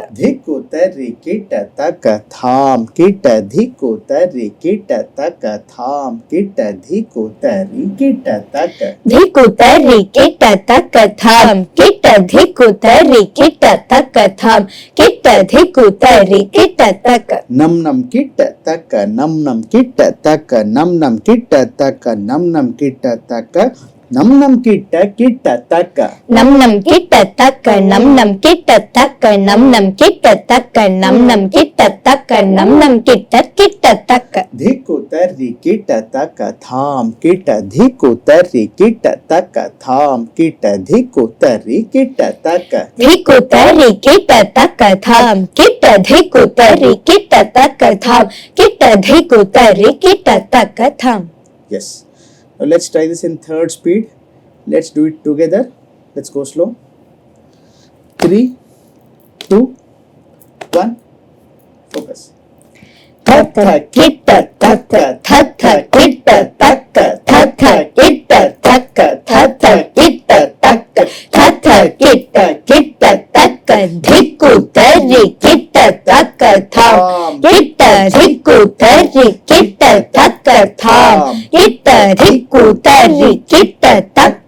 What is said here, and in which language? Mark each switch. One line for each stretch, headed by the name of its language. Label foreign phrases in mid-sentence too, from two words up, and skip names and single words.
English: dhikutari kita taka tham kita dhikutari kita taka tham kita dhikutari kita taka dhikutari kita taka tham kita dhikutari kita taka tham kita dhikutari kita taka nam kita taka nam kita taka nam kita taka nam kita taka nam kita taka nam kita taka nam kita taka nam kita taka nam kita taka nam kita taka dhikutari kita taka tham kita dhikutari kita taka tham kita dhikutari kita taka dhikutari kita taka tham kita dhikutari kita taka tham kita dhikutari kita taka tham. Yes. Now let's try this in third speed. Let's do it together. Let's go slow. 3, 2, 1. Focus. Thatha kita taka thatha kita taka thatha kita taka thatha kita taka thatha kita taka dhikutari kita taka tham kita dhikutari kita taka tham kita dhikutari kita taka